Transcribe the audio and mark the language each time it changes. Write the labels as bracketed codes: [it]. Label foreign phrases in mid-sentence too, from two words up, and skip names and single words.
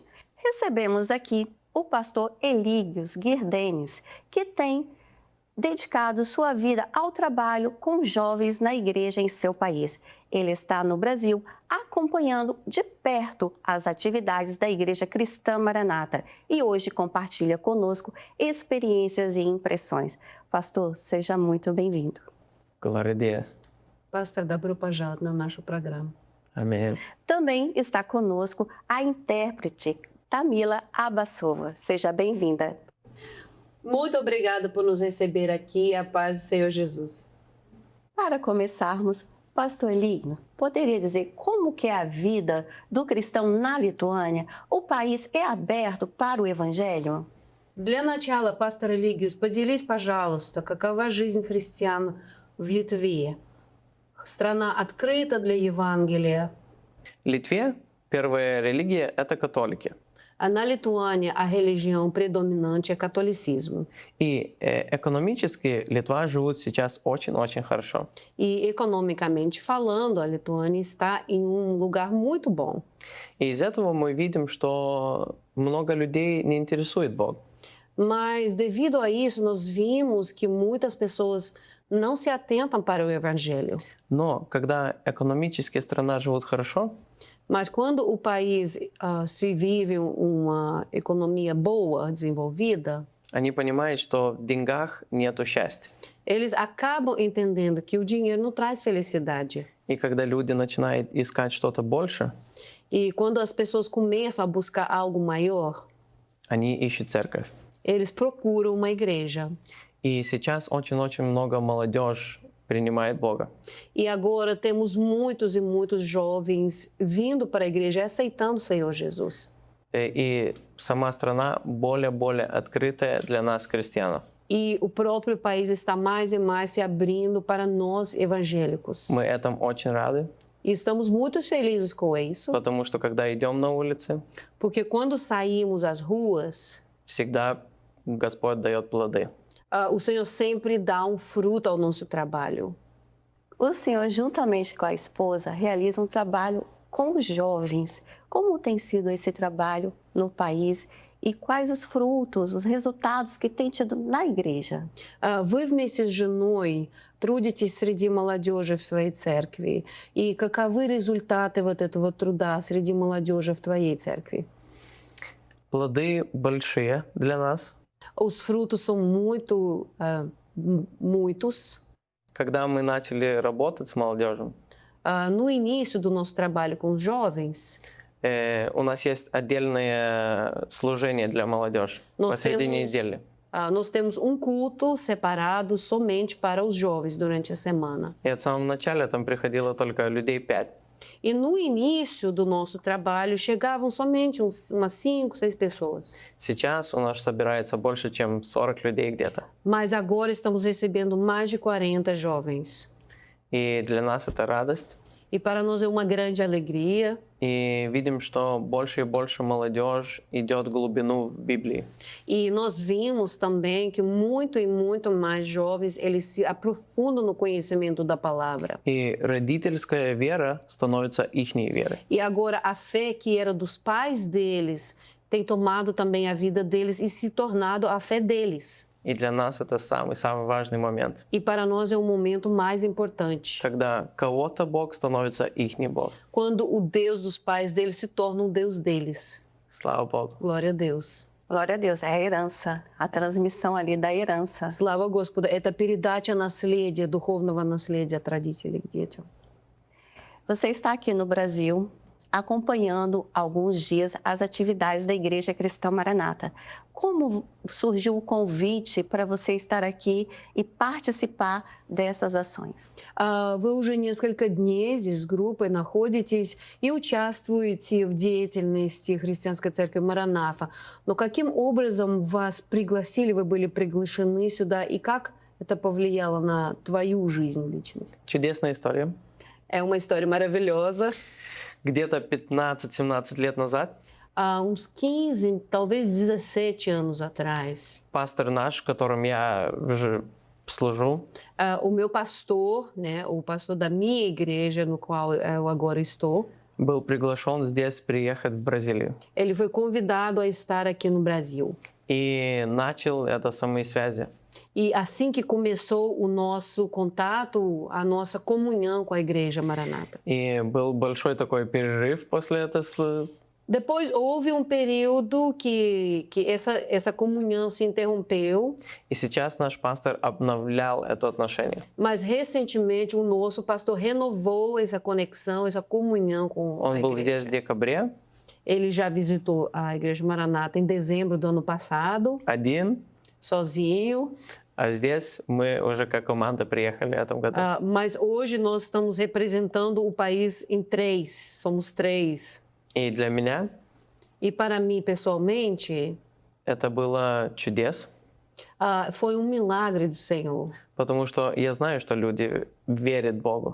[pt] Recebemos aqui o pastor Eligius Girdenis, que tem dedicado sua vida ao trabalho com jovens na igreja em seu país. Ele está no Brasil acompanhando de perto as atividades da Igreja Cristã Maranata e hoje compartilha conosco experiências e impressões. Pastor, seja muito bem-vindo. Glória a Deus. Pastor, [ru] добро пожаловать на нашу программу. [pt] Amém. Também está conosco a intérprete Tamila Abassova. Seja bem-vinda. Muito obrigada por nos receber aqui. A paz do Senhor Jesus. Para começarmos, pastor Ligno, poderia dizer como que é a vida do cristão na Lituânia? O país é aberto para o evangelho? [ru] Для начала, пастор Элигиус, поделись, пожалуйста, какова жизнь христиан в Литве? Страна открыта для Евангелия. В Литве первая религия – это католики. А на Литуане [pt] a religião predominante é catolicismo. [ru] И экономически Литва живут сейчас очень-очень хорошо. [pt] E economicamente falando, a Lituânia está em lugar muito bom. [ru] И из этого мы видим, что много людей не интересует Бог. [pt] Mas devido a isso, nós vimos que muitas pessoas não se atentam para o evangelho. [ru] Но когда экономически страна живут хорошо, [pt] Mas quando o país se vive uma economia boa, desenvolvida, [ru] они понимают, что в деньгах нету счастья. [pt] eles acabam entendendo que o dinheiro não traz felicidade. [ru] И когда люди начинают искать что-то больше, [pt] E quando as pessoas começam a buscar algo maior, [ru] они ищут церковь. [pt] eles procuram uma igreja. [ru] И сейчас очень-очень много молодежь принимает Бога. [pt] E agora temos muitos e muitos jovens vindo para a igreja e aceitando o Senhor Jesus. [ru] И сама страна более-более открытая для нас, крестьянов. [pt] E o próprio país está mais e mais se abrindo para nós evangélicos. [ru] Мы этому очень рады, [pt] E estamos muito felizes com isso, [ru] потому что когда идем на улице, [pt] porque quando saímos às ruas, [ru] всегда Господь дает плоды. [pt] o Senhor sempre dá um fruto ao nosso trabalho. O senhor, juntamente com a esposa, realiza um trabalho com jovens. Como tem sido esse trabalho no país e quais os frutos, os resultados que tem tido na igreja? [ru] Вы вместе с женой трудитесь среди молодежи в своей церкви. И каковы результаты вот этого труда среди молодежи в твоей церкви? Плоды большие для нас. [pt] Os frutos são muitos. [ru] Когда мы начали работать с молодежью, [pt] No início do nosso trabalho com jovens, [ru] у нас есть отдельное служение для молодежи [pt] Nós [ru] посреди [pt] temos- [ru] недели. [pt] nós temos um culto separado somente para os jovens durante a semana. [ru] И в самом начале там приходило только людей 5. [pt] E no início do nosso trabalho chegavam somente umas 5, 6 pessoas. [ru] Сейчас у нас собирается больше, чем 40 людей где-то. [pt] Mas agora estamos recebendo mais de 40 jovens. [ru] И для нас это радость. [pt] E para nós é uma grande alegria. [ru] И видим, что больше и больше молодежь идет в глубину в Библии. [pt] E nós vimos também que muito e muito mais jovens, eles se aprofundam no conhecimento da palavra. [ru] И родительская вера становится ихней верой. [pt] E agora a fé que era dos pais deles tem tomado também a vida deles e se tornado a fé deles. [ru] И для нас это самый-самый важный момент. [pt] E para nós é o momento mais importante. [ru] Когда кого-то Бог становится ихний Бог. [pt] Quando o Deus dos pais deles se torna o Deus deles. [ru] Слава Богу. [pt] Glória a Deus. Glória a Deus, é a herança, a transmissão ali da herança. [ru] Слава Господу. Это передача наследия, духовного наследия от родителей к детям. [pt] Você está aqui no Brasil acompanhando alguns dias as atividades da Igreja Cristã Maranata. Como surgiu o convite para você estar aqui e participar dessas ações? [ru] Вы уже несколько дней здесь с группой находитесь и участвуете в деятельности Христианской церкви Маранафа. Но каким образом вас пригласили, вы были приглашены сюда, и как это повлияло на твою жизнь личность? Чудесная история. [pt] É uma história maravilhosa. [ru] Где-то 15-17 лет назад [pt] Há uns 15, talvez 17 anos atrás, [ru] пастор наш, в котором я уже служу, [pt] o meu pastor, né, o pastor da minha igreja, no qual eu agora estou, [ru] был приглашен здесь приехать в Бразилию. [pt] ele foi convidado a estar aqui no Brasil. [ru] И начал это самые связи. [pt] E assim que começou o nosso contato, a nossa comunhão com a Igreja Maranata. [ru] И был большой такой перерыв после этого. [pt] Depois houve um período que essa comunhão se interrompeu, [ru] И сейчас наш пастор обновлял это отношение. [pt] mas recentemente o nosso pastor renovou essa conexão, essa comunhão com a [ru] Он был здесь в [pt] igreja. [ru] декабре, [pt] Ele já visitou a Igreja Maranata em dezembro do ano passado, [ru] один, [pt] sozinho, [ru] а здесь мы уже как команда приехали в этом году. [pt] mas hoje nós estamos representando o país em três, somos três. [ru] И для меня [pt] E para mim, pessoalmente, [ru] это было чудес, [pt] foi um milagre do Senhor. [ru] потому что я знаю, что люди верят Богу.